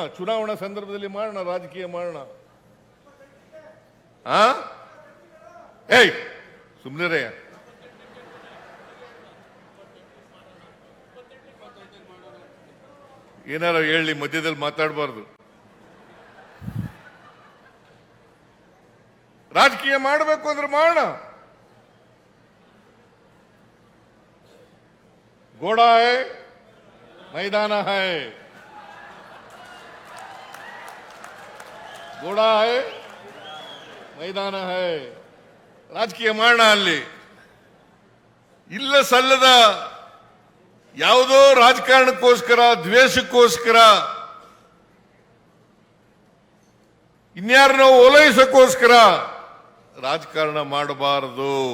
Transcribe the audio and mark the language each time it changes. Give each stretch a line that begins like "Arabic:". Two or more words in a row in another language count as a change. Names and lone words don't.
Kannada: ಚುನಾವಣಾ ಸಂದರ್ಭದಲ್ಲಿ ಮಾಡೋಣ, ರಾಜಕೀಯ ಮಾಡೋಣ. ಸುಮ್ಮನೆ ಏನಾರ ಹೇಳಿ, ಮಧ್ಯದಲ್ಲಿ ಮಾತಾಡಬಾರ್ದು. ರಾಜಕೀಯ ಮಾಡಬೇಕು ಅಂದ್ರೆ ಮಾಡೋಣ.
Hindi: घोड़ा है, मैदान है, घोड़ा है, मैदाನ है.
Kannada: ರಾಜಕೀಯ ಮಾಡೋಣ. ಅಲ್ಲಿ ಇಲ್ಲ ಸಲ್ಲದ ಯಾವುದೋ ರಾಜಕಾರಣಕ್ಕೋಸ್ಕರ, ದ್ವೇಷಕ್ಕೋಸ್ಕರ, ಇನ್ಯಾರನ್ನೋ ಓಲೈಸಕ್ಕೋಸ್ಕರ ರಾಜಕಾರಣ ಮಾಡಬಾರದು.